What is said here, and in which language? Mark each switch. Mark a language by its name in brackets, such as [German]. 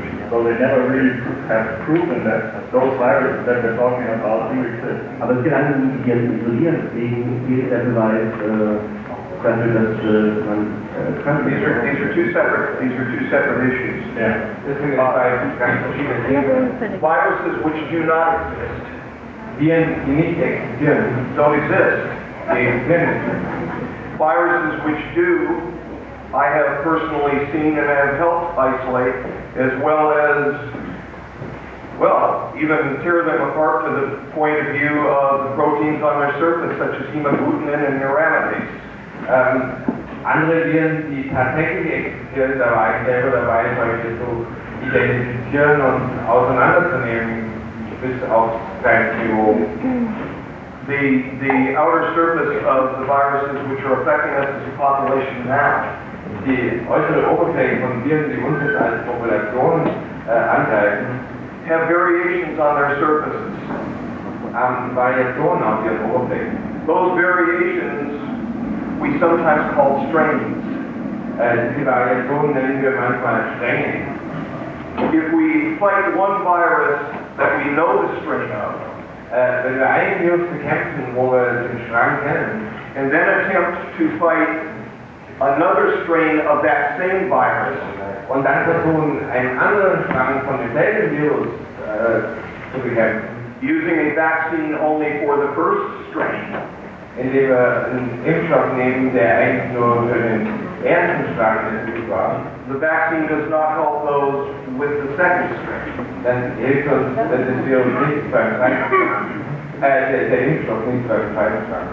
[English] So they never really have proven that those viruses that they're talking about do exist. [German] Aber es geht an, die jetzt isolieren, deswegen fehlt der Beweis dafür, dass man krank ist. [English] These are two separate issues. Yeah. Viruses which do not exist [German] Viren, die nicht existieren, [English] don't exist. [German] die existieren nicht. [English] Viruses which do, I have personally seen and have helped isolate, as well as, well, even tear them apart to the point of view of the proteins on their surface, such as hemagglutinin and neuraminidase. [German] Andere Viren, die tatsächlich existieren, da war ich selber dabei, solche zu identifizieren und auseinanderzunehmen, bis auf sein Biom. [English] The outer surface of the viruses which are affecting us as a population now [German] Die äußere Oberfläche von Viren, die uns jetzt als Population angreifen, [English] have variations on their surfaces. [German] haben Variationen auf ihren Oberflächen. [English] Those variations we sometimes call strains. [German] Diese Variationen nennen wir manchmal Stränge. [English] If we fight one virus that we know the strain of, [German] wenn wir einen Virus bekämpfen, wo wir den Strang kennen, [English] and then attempt to fight another strain of that same virus, [German] und dann versuchen, einen anderen Strang von demselben Virus zu bekämpfen, [English] using a vaccine only for the first strain, [German] indem wir einen Impfstoff nehmen, der eigentlich nur für den ersten Strang entwickelt war, [English] the vaccine does not help those with the second strain. [German] dann hilft uns das Virus nicht beim zweiten Strang. Der Impfstoff nicht beim zweiten Strang.